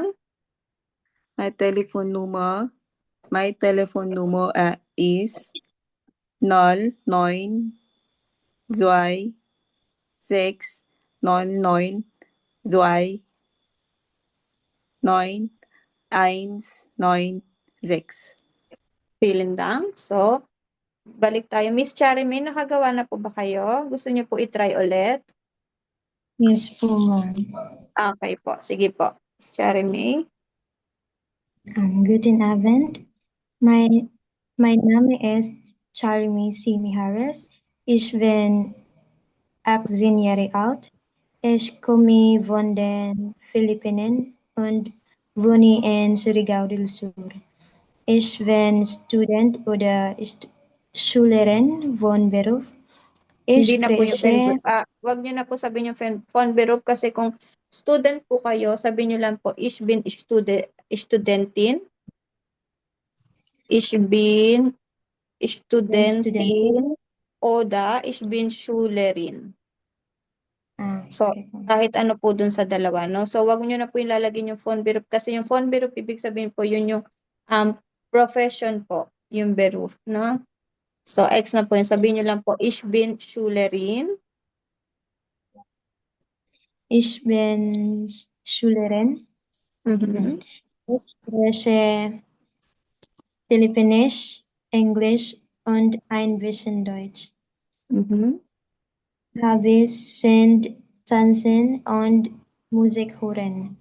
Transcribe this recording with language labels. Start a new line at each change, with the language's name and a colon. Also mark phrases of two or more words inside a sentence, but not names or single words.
English: my Telefonnummer is 0926999196.
German: Vielen Dank. So,
Filipino: balik tayo. Miss Charmy, nakagawa na po ba kayo? Gusto niyo po i-try ulit? Yes po, ma'am. Okay po. Sige po. Miss Charmy.
German: Guten Abend. Mein Name ist Charmy Simi Harris. Ich bin 18 Jahre alt. Ich komme von den Philippinen und wohne in Surigao del Sur. Ich bin Student oder Schülerin von Beruf. Ich
Filipino: Hindi na po yung
German: spreche
Filipino: wag niyo na po sabihin yung
German: von Beruf
Filipino: kasi kung student po kayo, sabihin niyo lang po,
German: ich bin Studentin. Ich bin Studentin oder ich bin Schülerin.
English: So,
Filipino: kahit ano po dun sa dalawa, no? So, wag niyo na po ilalagay yung
German: von Beruf
Filipino: kasi yung
German: von Beruf,
Filipino: ibig sabihin po, yun yung profession po, yung Beruf, no? So, X na po yun. Sabihin niyo lang po,
German: ich bin Schülerin. Ich bin Schülerin. Ich spreche Filipinisch, Englisch und ein bisschen Deutsch. Hobbys sind Tanzen und Musik hören.